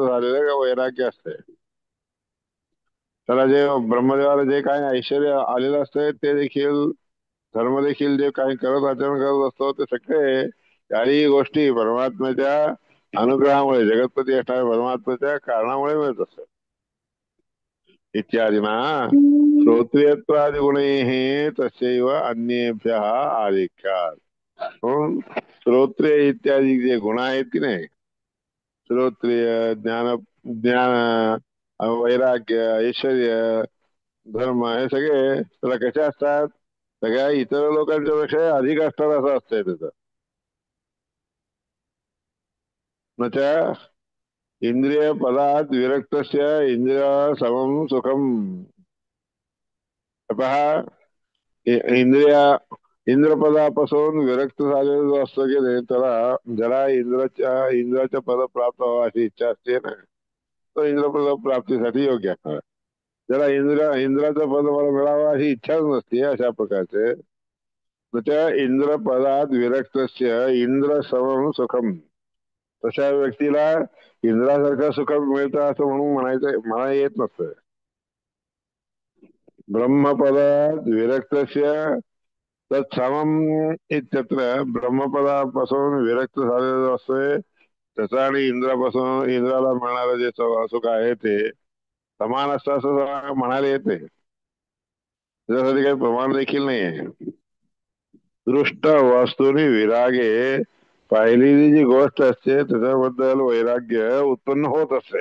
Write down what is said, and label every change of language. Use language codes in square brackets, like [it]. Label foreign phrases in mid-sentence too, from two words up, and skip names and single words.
[mr] झालेलं वैराग्य असते त्याला जे ब्रह्मदेवाला जे काही ऐश्वर्य आलेलं असतं ते देखील धर्म देखील जे काही आचरण करत असतो ते सगळे काही गोष्टी परमात्म्याच्या अनुग्रहामुळे जगतपती असणाऱ्या परमात्म्याच्या कारणामुळे मिळत असतात इत्यादी [sa] ना श्रोत्रियत्वादि गुणे तस्यैव अन्येभ्य आधिक्यात [mr] म्हणून श्रोत्रिय इत्यादी जे गुण आहेत की नाही श्रोत्रिय ज्ञान वैराग्य ऐश्वर्य धर्म हे सगळे त्याला कसे असतात सगळ्या इतर लोकांच्या पेक्षा अधिक असतात असं असतंय त्याचं [sa] इंद्रिय पदात विरक्तस्य इंद्रिय समम सुखम. [mr] पहा, इंद्रिया इंद्रपदापासून विरक्त झालेला जो असतो की नाही, त्याला ज्याला इंद्राच्या पद प्राप्त व्हावं अशी इच्छा असते ना, तो इंद्रपद प्राप्तीसाठी योग्य आहे. ज्याला इंद्राचं पद मला मिळावं अशी इच्छाच नसते अशा प्रकारचे, तर त्या इंद्रपदात [sa] विरक्तस्य इंद्र समम सुखम, [mr] तशा व्यक्तीला इंद्रासारखं सुख मिळतं असं म्हणून म्हणायचं मला येत नसतं. [sa] ब्रह्मपदात विरक्तस्य तत्समम इत्यत्र, [mr] ब्रह्मपदापासून विरक्त झालेलं असतोय त्याचा आणि इंद्रापासून इंद्राला मिळणारं जे सुख आहे ते समान असतं असं म्हणायला येते. त्याच्यासाठी काही प्रमाण देखील नाही आहे. [sa] दृष्ट वस्तूनी विरागे, [mr] पाहिलेली जी गोष्ट असते त्याच्याबद्दल वैराग्य उत्पन्न होत असते.